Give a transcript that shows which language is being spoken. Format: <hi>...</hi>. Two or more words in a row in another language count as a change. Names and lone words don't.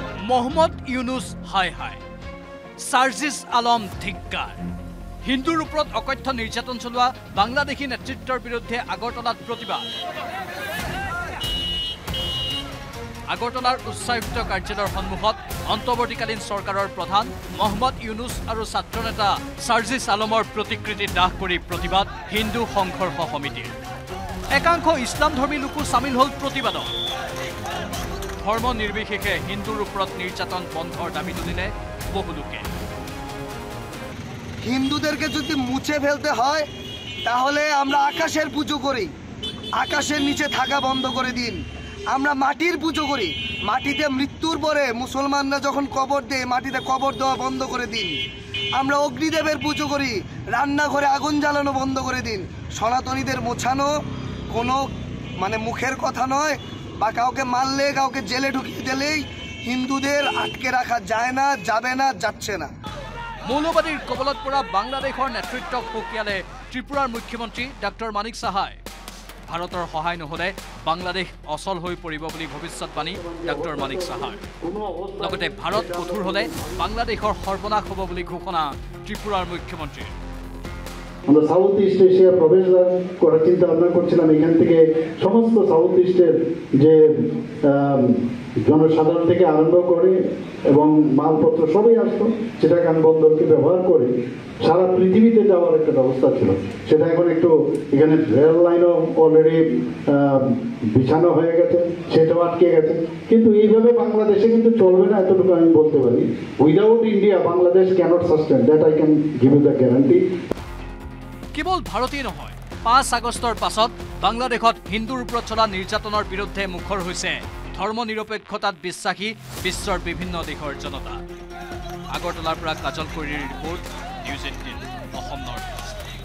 <as>মোহাম্মদ ইউনুস হায় হায় সার্জিস আলম ধিক্কাৰ হিন্দুৰ ওপৰত অকথ্য নিৰ্যাতন চলোৱা বাংলাদেশী নেতৃত্বৰ বিৰুদ্ধে আগৰতলাত প্ৰতিবাদ আগৰতলাৰ উচ্চায়ুক্ত কাৰ্যালয়ৰ সন্মুখত অন্তৰ্বৰ্তীকালীন চৰকাৰৰ প্ৰধান মোহাম্মদ ইউনুস আৰু ছাত্ৰ নেতা সাৰ্জিস আলমৰ প্ৰতিকৃতি দাহ কৰি প্ৰতিবাদ হিন্দু সংঘৰ্ষ সমিতিৰ একাংশ ইছলামধৰ্মী লোকো সামিল হল প্ৰতিবাদত ধর্ম নির্বিশেষে হিন্দুর উপর নির্যাতন বন্ধর দাবি তুলিলে বহু লোকে</as> <bn>হিন্দুদেরকে যদি মুছে ফেলতে হয় তাহলে আমরা আকাশের পুজো করি, আকাশের নিচে থাকা বন্ধ করে দিন। আমরা মাটির পুজো করি, মাটিতে মৃত্যুর পরে মুসলমানরা যখন কবর দেয় মাটিতে কবর দেওয়া বন্ধ করে দিন। আমরা অগ্নিদেবের পুজো করি, রান্নাঘরে আগুন জ্বালানো বন্ধ করে দিন। সনাতনীদের মোছানো কোনো মুখের কথা নয়, বা কাউকে মারলে কাউকে জেলে ঢুকিয়ে দিলেই হিন্দুদের আটকে রাখা যায় না, যাবে না, যাচ্ছে না।</bn> <as>মৌলবাদীৰ কবলত পৰা বাংলাদেশৰ নেতৃত্বক সকীয়ালে ত্ৰিপুৰাৰ মুখ্যমন্ত্ৰী ডক্টৰ মানিক সাহাই ভাৰতৰ সহায় নহলে বাংলাদেশ অচল হৈ পৰিব বুলি ভৱিষ্যতবাণী ডক্টৰ মানিক সাহাই লগতে ভাৰত কঠোৰ হলে বাংলাদেশৰ সৰ্বনাশ হ'ব বুলি ঘোষণা ত্ৰিপুৰাৰ মুখ্যমন্ত্ৰী</as> <bn>আমরা সাউথ ইস্ট এশিয়া প্রবেশ করার চিন্তা ভাবনা করছিলাম। এখান থেকে সমস্ত সাউথ ইস্টের যে জনসাধারণ থেকে আরম্ভ করে এবং মালপত্র সবই আসতো চিটাগাং বন্দরকে ব্যবহার করে সারা পৃথিবীতে যাওয়ার একটা ব্যবস্থা ছিল। সেটা এখন একটু এখানে</bn> <en>rail line already</en> <bn>বিছানো হয়ে গেছে, সেটাও আটকে গেছে। কিন্তু এইভাবে বাংলাদেশে কিন্তু চলবে না, এতটুকু আমি বলতে পারি।</bn> <en>without India Bangladesh cannot sustain, that I can give you the guarantee.</en> <as>কেৱল ভাৰতেই নহয়, 5 আগষ্টৰ পাছত বাংলাদেশত হিন্দুৰ ওপৰত চলা নিৰ্যাতনৰ বিৰুদ্ধে মুখৰ হৈছে ধৰ্ম নিৰপেক্ষতাত বিশ্বাসী বিশ্বৰ বিভিন্ন দেশৰ জনতা। আগৰতলাৰ পৰা কাজল কৰিৰ ৰিপৰ্ট, নিউজ 18 অসম নৰ্থ ইষ্ট।</as>